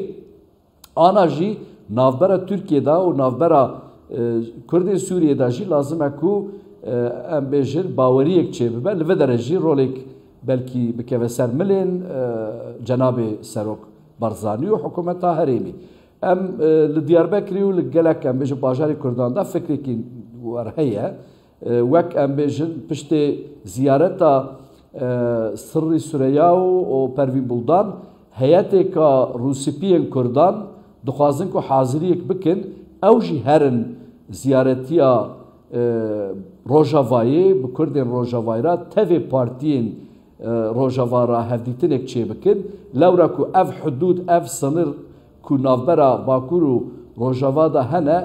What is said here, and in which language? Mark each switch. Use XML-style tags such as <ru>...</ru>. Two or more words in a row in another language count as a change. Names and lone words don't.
<ku>Ana jî navbera Tirkiye da û navbera Kurdên Sûriyê da jî lazim e ku em bêjin baweriyek çê bibe. Li vê dere jî rolek belkî bikeve ser milên cenabê Serok Barzanî û hikûmeta Herêmî. Em li Diyarbekirê û li gelek em bêjin bajarê Kurdan da fikrekî wer heye. وەک ئەم بێژن پشتێ زیارەتە سڕی سورەیا و پەروین بوڵدان هەیەتێکە ڕووسپیên کوردان dixwazin ku haziriyek bikin ew jî herin ziyaretiya Rojavayê bi Kurdên Rojavayê tevê partiyên Rojava hevdîtinek çêbikin lewra ku ev hudûd ev sınır ku navbera Bakur û Rojava da hene</ku>